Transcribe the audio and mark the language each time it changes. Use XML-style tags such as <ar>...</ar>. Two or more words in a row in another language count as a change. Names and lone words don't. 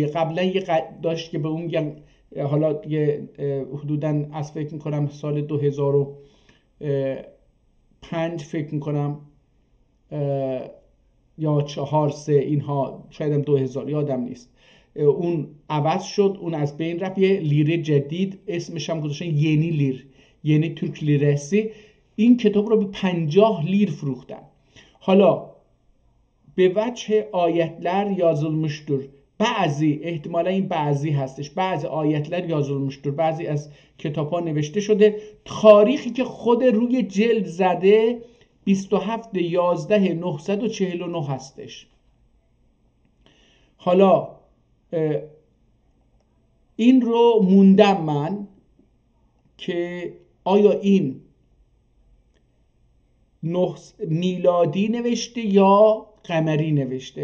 <fa>قبلا یه داشت که به اون میگن، حالا یه حدوداً از فکر میکنم سال 2005 فکر میکنم یا 4-3 اینها، شاید هم 2000 یادم نیست، اون عوض شد، اون از بین رفت، یه لیره جدید اسمش هم گذاشتن یeni لیر، یعنی</fa> <tr>Türk lirası.</tr> <fa>این کتاب رو به 50 لیر فروختن. حالا به وجه</fa> <tr>ayetler yazılmıştır.</tr> <fa>بعضی، احتمالا این بعضی هستش، بعضی</fa> <tr>ayetler yazılmıştır،</tr> <fa>بعضی از کتاب ها نوشته شده. تاریخی که خود روی جلد زده 27/11/949 هستش. حالا این رو موندم من که آیا این میلادی نوشته یا قمری نوشته.</fa>